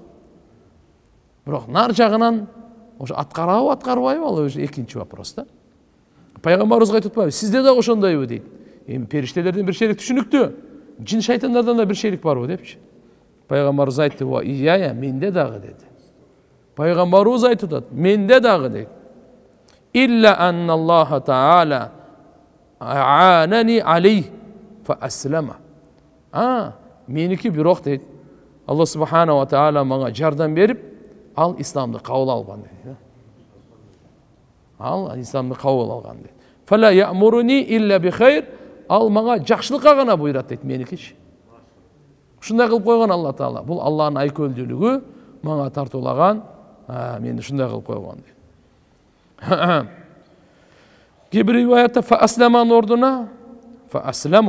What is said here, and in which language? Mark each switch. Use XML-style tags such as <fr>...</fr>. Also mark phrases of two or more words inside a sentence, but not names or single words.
<ky>Бирок нар жагынан ошо аткарабы, аткарбайбы, ал өзү экинчи вопрос да. Пайгамбарыбызга айтып атпайбы, сизде дагы ошондойбу дейт. Эми периштелерден бир шерик түшүнүктүү, жин шайтандардан да бир шерик барбы депчи. Пайгамбарыбыз айтты:</ky> <ar>"وإياي,</ar> <ky>менде дагы" деди. Пайгамбарыбыз айтып атат, менде дагы дейт.</ky> <ar>"إلا أن الله تعالى أعانني عليه فأسلم."</ar> <ky>Меники бирок дейт,</ky> <ar>الله سبحانه وتعالى</ar> <ky>мага жардам берип, ал исламды кабыл алган дейт. Ал исламды кабыл алган дейт.</ky> <ar>"فلا يأمرني إلا بخير",</ar> <ky>ал мага жакшылыкка гана буйрат дейт меникичи. Ушундай кылып койгон Алла таала. Бул Алланын айкөлдүүлүгү мага тартуулаган, мени ушундай кылып койгон дейт. Кээ бир риwayatта</ky> <ar>فأسلم</ar> <ky>ордуна</ky> <ar>فأسلمُ.</ar>